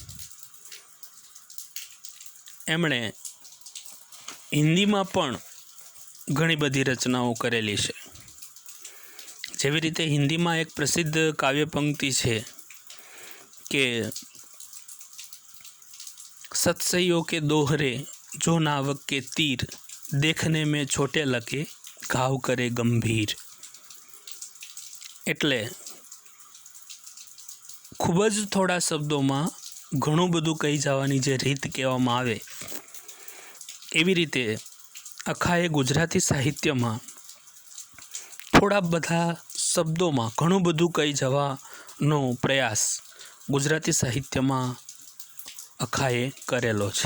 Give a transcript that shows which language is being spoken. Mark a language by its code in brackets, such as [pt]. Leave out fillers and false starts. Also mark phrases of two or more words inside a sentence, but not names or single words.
[gu] એમણે હિન્દીમાં પણ ઘણી બધી રચનાઓ કરેલી છે। જેવી રીતે હિન્દીમાં એક પ્રસિદ્ધ કાવ્ય પંક્તિ છે કે [hi] सत्सईओ के दोहरे जो नावक के तीर देखने में छोटे लगे घाव करे गंभीर। [gu] એટલે ખૂબ જ થોડા શબ્દોમાં ઘણું બધું કહી જવાની જે રીત કહેવામાં આવે, એવી રીતે અખાએ ગુજરાતી સાહિત્યમાં થોડા બધા શબ્દોમાં ઘણું બધું કહી જવાનો પ્રયાસ ગુજરાતી સાહિત્યમાં અખાએ કરેલો છે।